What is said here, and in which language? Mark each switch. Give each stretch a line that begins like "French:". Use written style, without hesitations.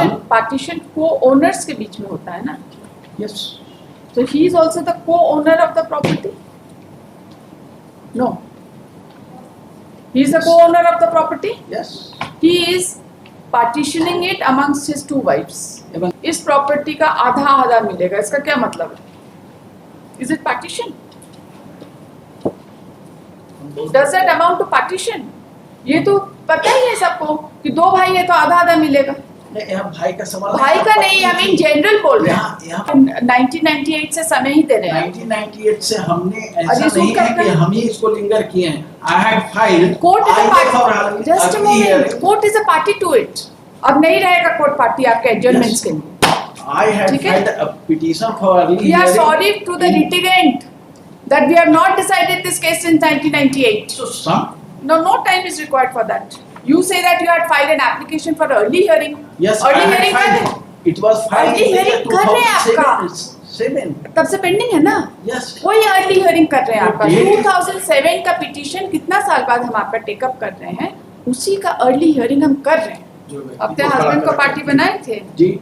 Hindi: Partition को-ओनर्स के बीच में होता है ना.
English: Yes. So he is also the co-owner of the property. No. He is the co-owner of the property. Yes. He is partitioning it amongst his two wives.
Hindi: इस property का आधा मिलेगा. इसका क्या मतलब है?
English: Is it partition? Does that amount to partition?
Hindi: ये तो पता ही है सबको कि दो भाई है तो आधा मिलेगा. यहाँ भाई का सवाल, भाई का नहीं, हम इन जनरल बोल रहे हैं. 1998 से समय ही दे रहे हैं. 1998 से हमने ऐसा नहीं है कि हम ही इसको लिंगर किए हैं.
English: I had filed. Court is a party. Just a moment. Court is a party to it.
Hindi: अब नहीं रहेगा कोर्ट पार्टी आपके एडजर्नमेंट्स के लिए.
English: I had filed a petition for early hearing. We are sorry to the litigant that we have not decided this case since 1998. So no time is required for that. You say that you had filed an application for early hearing. Yes, early hearing filed. It was filed.
Hindi: Early hearing कर रहे हैं आपका. तब से pending है ना.
English: Yes.
Hindi: वही early hearing कर रहे हैं आपका. 2007 का पिटीशन कितना साल बाद हम आपका टेकअप कर रहे हैं, उसी का अर्ली हियरिंग हम कर रहे हैं. अपने हस्बैंड को पार्टी बनाए थे जी.